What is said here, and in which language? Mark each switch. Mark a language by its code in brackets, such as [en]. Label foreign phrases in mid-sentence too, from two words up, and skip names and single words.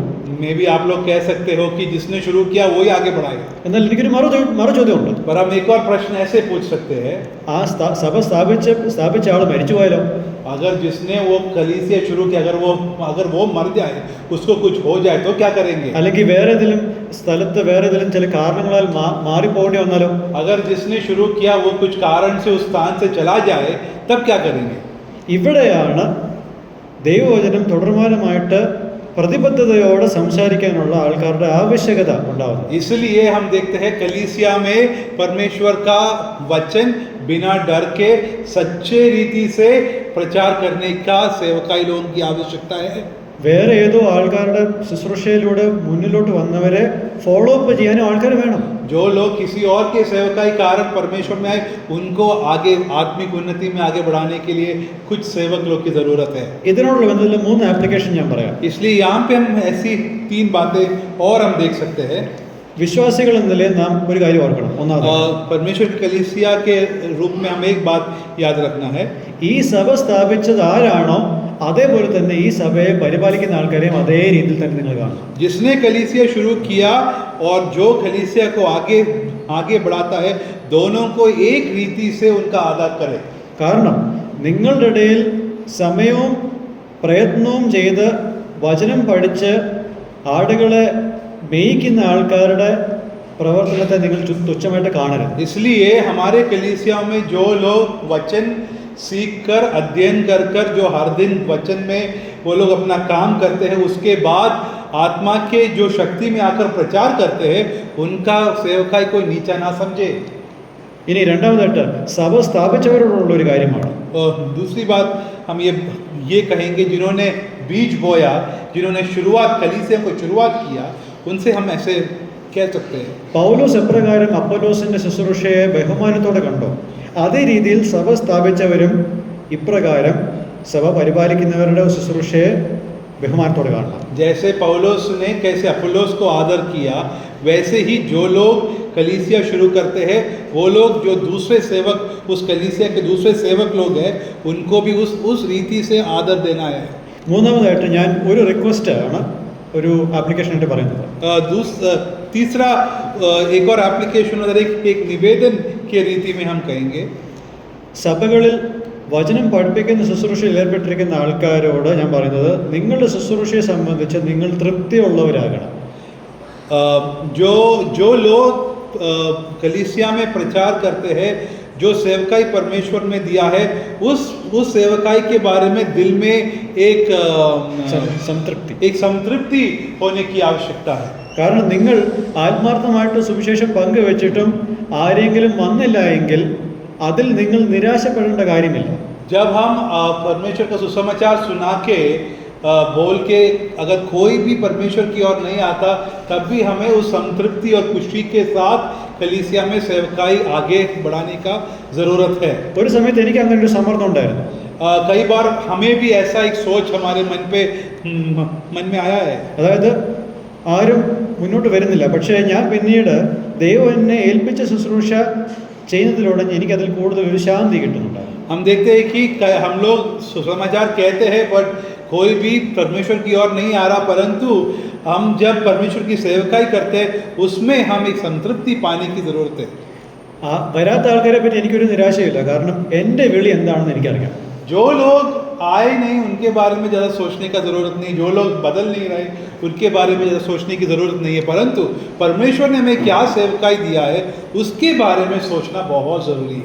[hi] मे भी आप लोग कह सकते हो कि जिसने शुरू किया वही आगे बढ़ाएगा. [ml] എന്നാൽ എനിക്കൊരു മറു ചോദ്യമുണ്ട്. [hi] पर हम एक और प्रश्न ऐसे पूछ सकते हैं, [ml] ആ സഭ സ്ഥാപിച്ച ആൾ മരിച്ചു പോയാലോ? [hi] अगर जिसने वो कलीसिया शुरू किया, अगर वो मर जाए, उसको कुछ हो जाए, तो क्या करेंगे? [ml] അല്ലെങ്കിൽ വേറെ ഏതെങ്കിലും സ്ഥലത്ത് വേറെ ഏതെങ്കിലും ചില കാരണങ്ങളാൽ മാറിപ്പോകേണ്ടി വന്നാലോ? [hi] अगर जिसने शुरू किया वो कुछ कारण से उस स्थान से चला जाए, तब क्या करेंगे? [ml] ഇവിടെയാണ് ദൈവവചനം തുടർമാനമായിട്ട് പ്രതിബദ്ധതയോടെ സംസാരിക്കാനുള്ള ആൾക്കാരുടെ ആവശ്യകത ഉണ്ടാകുന്നത്. [hi] इसलिए हम देखते हैं कलीसिया में परमेश्वर का वचन बिना डर के सच्चे रीति से प्रचार करने का सेवकाई लोगों की आवश्यकता है. [ml] വേറെ ഏതോ ആൾക്കാരുടെ ശുശ്രൂഷയിലൂടെ മുന്നിലോട്ട് വന്നവരെ [en] follow up [ml] ചെയ്യാനും ആൾക്കാർ വേണം. [hi] जो लोग किसी और के सेवकाई कारण परमेश्वर में आए, उनको आगे आत्मिक उन्नति में आगे बढ़ाने के लिए कुछ सेवक लोग की जरूरत है. [ml] ഇതിനോടുള്ള ബന്ധത്തിൽ 3 ആപ്ലിക്കേഷൻ ഞാൻ പറയാം. [hi] इसलिए यहाँ पे हम ऐसी 3 बातें और हम देख सकते हैं. [ml] വിശ്വാസികൾ എന്ന നിലയിൽ നാം ഒരു കാര്യം ഓർക്കണം. ഒന്നാമത് [hi] परमेश्वर की कलीसिया के रूप में हमें एक बात याद रखना है. [ml] ഈ സഭ സ്ഥാപിച്ചത് ആരാണോ അതേപോലെ തന്നെ ഈ സഭയെ പരിപാലിക്കുന്ന ആൾക്കാരെയും അതേ രീതിയിൽ തന്നെ നിങ്ങൾ കാണും. [hi] जिसने कलीसिया शुरू किया और जो कलीसिया को आगे बढ़ाता है, दोनों को एक रीति से उनका आदर करें. [ml] കാരണം നിങ്ങളുടെ ഇടയിൽ സമയവും പ്രയത്നവും ചെയ്ത് വചനം പഠിച്ച് ആടുകളെ മേയ്ക്കുന്ന ആൾക്കാരുടെ പ്രവർത്തനത്തെ നിങ്ങൾ തുച്ഛമായിട്ട് കാണരുത്. [hi] इसलिए हमारे कलीसिया में जो लोग वचन सीख कर, अध्ययन कर जो हर दिन वचन में वो लोग अपना काम करते हैं, उसके बाद आत्मा के जो शक्ति में आकर प्रचार करते हैं, उनका सेवकाई कोई नीचा ना समझे. [ml] ഇനി രണ്ടാമതായിട്ട് സഭ സ്ഥാപിച്ചവരോടുള്ള ഒരു കാര്യമാണ്. [hi] और दूसरी बात हम ये कहेंगे, जिन्होंने बीज बोया, जिन्होंने कलीसिया को शुरुआत किया, उनसे हम ऐसे कह सकते हैं. [ml] പൗലോസ് എപ്രകാരം അപ്പൊല്ലോസിന്റെ ശുശ്രൂഷയെ ബഹുമാനത്തോടെ കണ്ടോ, അതേ രീതിയിൽ സഭ സ്ഥാപിച്ചവരും ഇപ്രകാരം സഭ പരിപാലിക്കുന്നവരുടെ ശുശ്രൂഷയെ ബഹുമാനത്തോടെ കാണണം. [hi] जैसे पौलुस ने कैसे अपोलोस को आदर किया, वैसे ही जो लोग कलीसिया शुरू करते हैं, वो लोग जो दूसरे सेवक, उस कलीसिया के दूसरे सेवक लोग हैं, उनको भी उस रीति से आदर देना है. [ml] മൂന്നാമതായിട്ട് ഞാൻ ഒരു റിക്വസ്റ്റ് ആണ് ഒരു ആപ്ലിക്കേഷനായിട്ട് പറയുന്നത്. [hi] तीसरा एक और एप्लीकेशन, एक निवेदन के रीति में हम कहेंगे, [ml] സഭകളിൽ വചനം പഠിപ്പിക്കുന്ന ശുശ്രൂഷയിൽ ഏർപ്പെട്ടിരിക്കുന്ന ആൾക്കാരോട് ഞാൻ പറയുന്നത്, നിങ്ങളുടെ ശുശ്രൂഷയെ സംബന്ധിച്ച് നിങ്ങൾ തൃപ്തിയുള്ളവരാകണം. [hi] जो लोग कलीसिया में प्रचार करते हैं, जो सेवकाई परमेश्वर में दिया है, उस सेवकाई के बारे में दिल में एक संतृप्ति होने की आवश्यकता है. [ml] കാരണം നിങ്ങൾ ആത്മാർത്ഥമായിട്ട് സുവിശേഷം പങ്കുവെച്ചിട്ടും ആരെങ്കിലും വന്നില്ല എങ്കിൽ അതിൽ നിങ്ങൾ നിരാശപ്പെടേണ്ട കാര്യമില്ല. [hi] जब हम परमेश्वर का सुसमाचार सुना के बोल के अगर कोई भी परमेश्वर की ओर नहीं आता, तब भी हमें उस संतृप्ति और खुशी के साथ कलीसिया में सेवकाई आगे बढ़ाने का ज़रूरत है. [ml] ഒരു സമയത്ത് എനിക്ക് അങ്ങനെ ഒരു സമ്മർദ്ദം ഉണ്ടായിരുന്നു. [hi] कई बार हमें भी ऐसा एक सोच हमारे मन में आया है. [ml] അതായത് ആരും മുന്നോട്ട് വരുന്നില്ല, പക്ഷേ ഞാൻ പിന്നീട് ദൈവം എന്നെ ഏൽപ്പിച്ച ശുശ്രൂഷ ചെയ്യുന്നതിലൂടെ എനിക്കതിൽ കൂടുതൽ ഒരു ശാന്തി കിട്ടുന്നുണ്ട്. [hi] हम देखते हैं कि हम लोग सुसमाचार कहते हैं, बट कोई भी परमेश्वर की ओर नहीं आ रहा, परंतु हम जब परमेश्वर की सेवकाई करते हैं, उसमें हम एक संतृप्ति पाने की ज़रूरत है. [ml] വരാത്ത ആൾക്കാരെ പറ്റി എനിക്കൊരു നിരാശയില്ല, കാരണം എൻ്റെ വിളി എന്താണെന്ന് എനിക്കറിയാം. [hi] जो लोग आए नहीं उनके बारे में ज़्यादा सोचने का ज़रूरत नहीं, जो लोग बदल नहीं रहे उनके बारे में ज़्यादा सोचने की ज़रूरत नहीं है, परंतु परमेश्वर ने हमें क्या सेवकाई दिया है उसके बारे में सोचना बहुत ज़रूरी है।